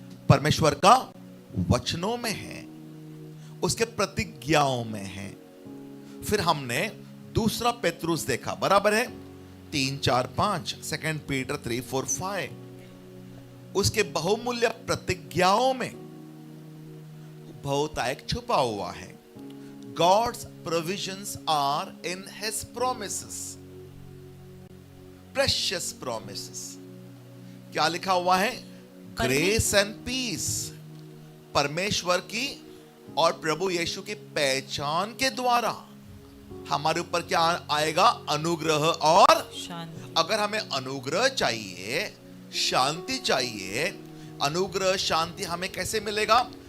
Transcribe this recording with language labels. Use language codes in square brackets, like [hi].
[hi] परमेश्वर का वचनों में है, उसके प्रतिज्ञाओं में है। फिर हमने दूसरा पेतरुस देखा, बराबर है 3, 4, 5, 2 पीटर 3, 4, 5। उसके बहुमूल्य प्रतिज्ञाओं में बहुतायत छुपा हुआ है। [en] God's provisions are in His promises, precious promises। [hi] क्या लिखा हुआ है? [en] grace and peace, [hi] परमेश्वर की और प्रभु यीशु की पहचान के द्वारा हमारे ऊपर क्या आएगा? अनुग्रह और शांति। अगर हमें अनुग्रह चाहिए, शांति चाहिए, अनुग्रह शांति हमें कैसे मिलेगा?